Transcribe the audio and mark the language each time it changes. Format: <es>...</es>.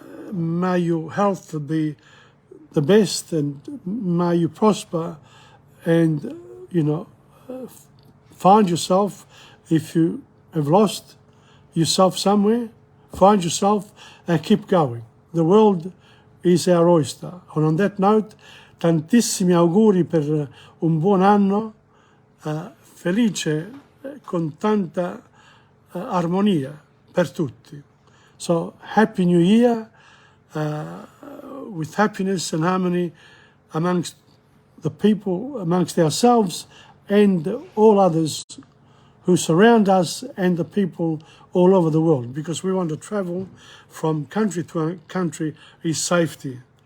<en>May your health be the best, and may you prosper, and find yourself, if you have lost yourself somewhere, find yourself and keep going. The world is our oyster. And on that note,</en> <it>tantissimi auguri per un buon anno, felice, con tanta armonia per tutti.</it> <en>So, Happy New Year, with happiness and harmony amongst the people, amongst ourselves, and all others who surround us, and the people all over the world, because we want to travel from country to country in safety.</en>